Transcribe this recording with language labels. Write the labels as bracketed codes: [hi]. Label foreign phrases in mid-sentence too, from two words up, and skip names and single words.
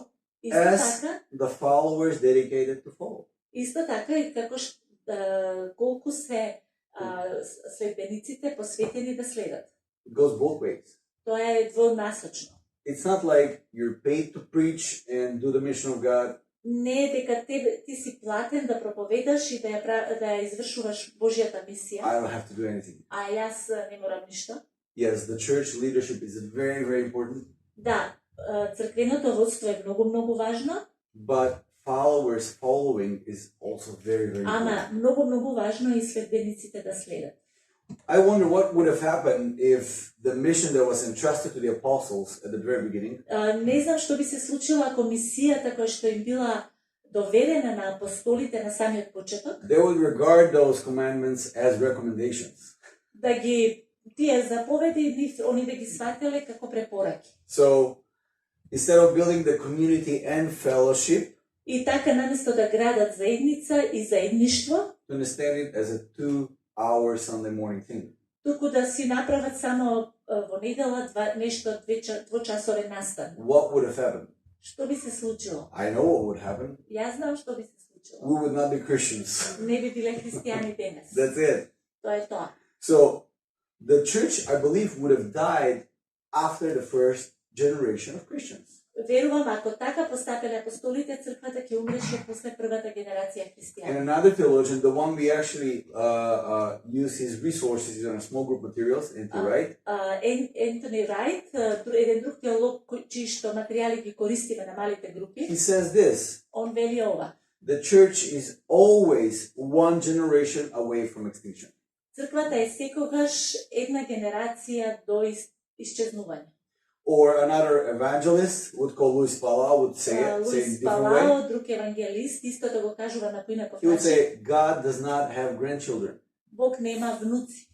[mk] Исто as така, [en] the followers dedicated to follow. [mk] исто така и како колку се следбениците посветени да следат. [en] It goes both ways. [mk] Тоа е двонасочно. [en] It's not like you're paid to preach and do the mission of God. [mk] Не е дека ти си платен да проповедаш и да ја извршуваш Божјата мисија, [en] I don't have to do anything. [mk] а јас не морам ништо. [en] Yes, the church leadership is very, very important, [mk] Да, црквеното водство е многу важно, [en] but following is also very, very important. [mk] ама многу важно и следбениците да следат. [en] I wonder what would have happened if the mission that was entrusted to the apostles at the very beginning [mk] Не знам што би се случило ако мисијата која што им била доверена на апостолите на самиот почеток, [en] they would regard those commandments as recommendations. [mk] да ги тие заповеди они да ги свателе како препораки. [en] So instead of building the community and fellowship, [mk] И така наместо да градат заедница и заедништво, [en] to understand it as a 2-hour Sunday morning thing. [mk] туку да си направат само во недела нешто двочасовен настан. [en] What would have happened? [mk] Што би се случило? [en] I know what would happen. [mk] Јас знам што би се We случило. [en] would not be Christians. [mk] Не би биле христијани денес. [en] That's it. [mk] Тоа е тоа. [en] So the church, I believe, would have died after the first generation of Christians. [mk] Верувам, ако така постапеле апостолите, црквата ќе умреше после првата генерација And христијани. [en] another theologian, the one we actually use his resources on a small group materials into, right? [mk] Ентони Рајт, еден друг теолог чии што материјали ги користиме на малите групи, [en] He says this: [mk] он вели ова. [en] the church is always one generation away from extinction. [mk] Црквата е секогаш една генерација до исчезнување. [en] Or another evangelist would call Luis Palau would say it in Луис a different way. [mk] Палао, друг евангелист, истото го кажува на поинаков [en] He would [mk] начин. [en] say God does not have grandchildren. [mk] Бог нема внуци,